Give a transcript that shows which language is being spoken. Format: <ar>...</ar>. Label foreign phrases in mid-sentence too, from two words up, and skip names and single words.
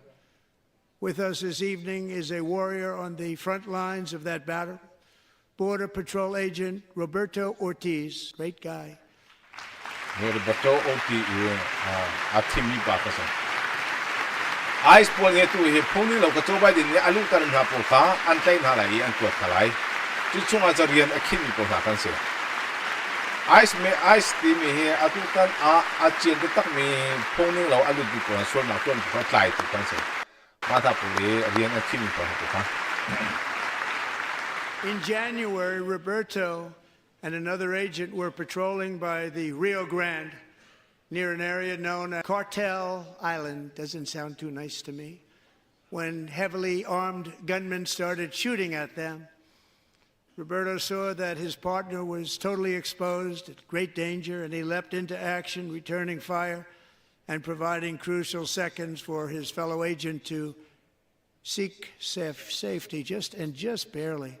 <en>With us this evening is a warrior on the front lines of that battle, Border Patrol Agent Roberto Ortiz. Great guy.</en> <cfm>Roberto Ortiz atimi ba kase. Ice pol ne tu he phoni lo ka chobai din ne alu tarin ha po ka antai na lai an tuat khalai chu chunga jarian akhin ni po ha kan se ice ti mi he atu kan a chen tak mi phoni lo alu du ko so na ton ko tlai tu kan se ma tha pu le rian akhin ni po ha.</cfm> <en>In January, Roberto and another agent were patrolling by the Rio Grande, near an area known as Cartel Island. Doesn't sound too nice to me. When heavily armed gunmen started shooting at them, Roberto saw that his partner was totally exposed, at great danger, and he leapt into action, returning fire and providing crucial seconds for his fellow agent to seek safety, just barely.</en>